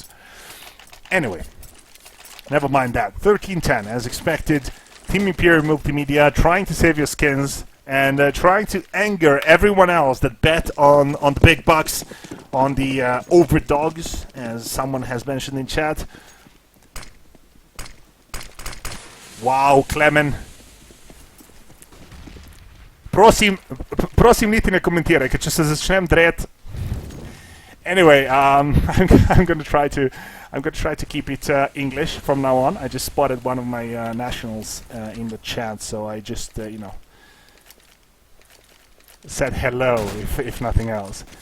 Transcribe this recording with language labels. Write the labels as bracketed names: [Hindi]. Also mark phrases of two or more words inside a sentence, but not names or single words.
[English] Anyway, never mind that. 13-10, as expected. Team Império Multimédia trying to save your skins, and trying to anger everyone else that bet on the big bucks, on the overdogs, as someone has mentioned in chat. Wow, Clemen. [Slovenian] Prosim niti ne komentiraj, ker če se začnem dret. [English] Anyway, I'm going to try to keep it English from now on. I just spotted one of my nationals in the chat, so I just you know, said hello, if nothing else.